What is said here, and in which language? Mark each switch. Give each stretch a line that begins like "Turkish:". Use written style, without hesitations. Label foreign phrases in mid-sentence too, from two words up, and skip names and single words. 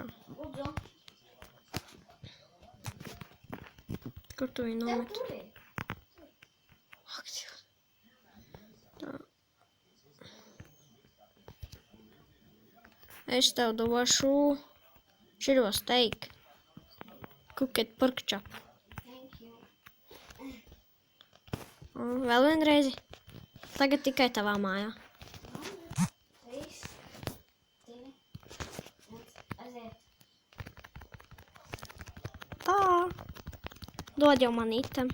Latvian: Lūdzu. Kur tu viņu Tev nomet? kur ir? Ak, Dievs. Tā. Es tev došu širo steak.
English: Cooked pork chop. Thank you.
Latvian: Un vēl vienreizi. Tagad tikai tavā mājā. 3, 2, 1. Aiziet. Tā. Dod jau man item.